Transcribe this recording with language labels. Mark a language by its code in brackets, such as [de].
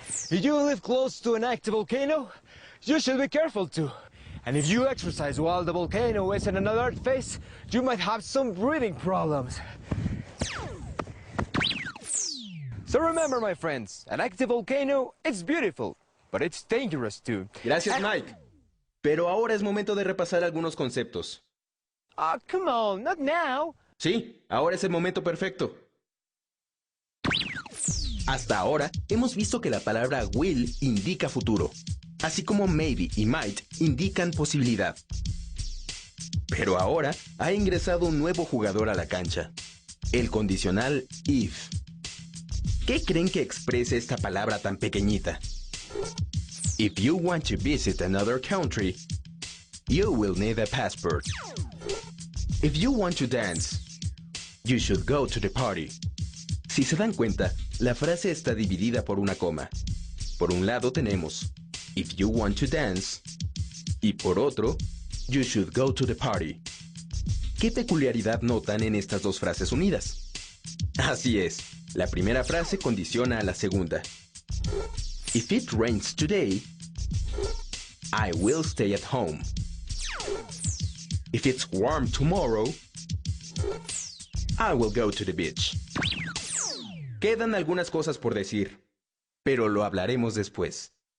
[en] If you live close to an active volcano, you should be careful too. And if you exercise while the volcano is in an alert phase, you might have some breathing problems. So remember, my friends, an active volcano, it's beautiful, but it's dangerous too. [es] Gracias, Mike. Pero ahora es momento de repasar algunos conceptos. [en] Oh, come on, not now. [es] Sí, ahora es el momento perfecto. Hasta ahora, hemos visto que la palabra will indica futuro, así como maybe y might indican posibilidad. Pero ahora ha ingresado un nuevo jugador a la cancha, el condicional if. ¿Qué creen que exprese esta palabra tan pequeñita? [en] If you want to visit another country, you will need a passport. If you want to dance, you should go to the party. [es] Si se dan cuenta, la frase está dividida por una coma. Por un lado tenemos, [en] if you want to dance, [es] y por otro, [en] you should go to the party. [es] ¿Qué peculiaridad notan en estas dos frases unidas? Así es, la primera frase condiciona a la segunda. [en] If it rains today, I will stay at home. If it's warm tomorrow, I will go to the beach. [es] Quedan algunas cosas por decir, pero lo hablaremos después.